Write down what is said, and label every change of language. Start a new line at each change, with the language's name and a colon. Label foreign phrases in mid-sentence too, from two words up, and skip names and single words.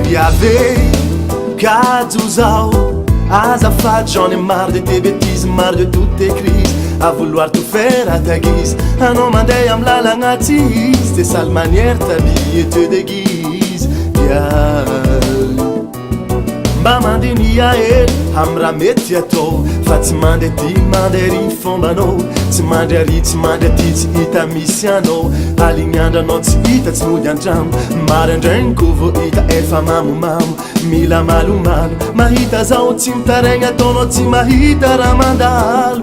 Malagasy: Viavey, Kadzuzao, azafady,
French: j'en ai marre de tes bêtises, marre de toutes tes crises, à vouloir tout faire à ta guise.
Malagasy: Anao mandeha amy lalagna tsy izy,
French: tes sales manières t'habille et te déguise.
Malagasy: Mba mandiniha hely amy raha mety atao, fa tsy mandeha ty mandeha ry fombanao, tsy mandry ary tsy mandry aty tsy hita misy anao, aligny andro anao tsy hita tsy mody antrano, maraindraigny ko vo hita efa mamomamo, mila malomalo mahita zao tsy mitaregny ataonao tsy mahita raha mandalo.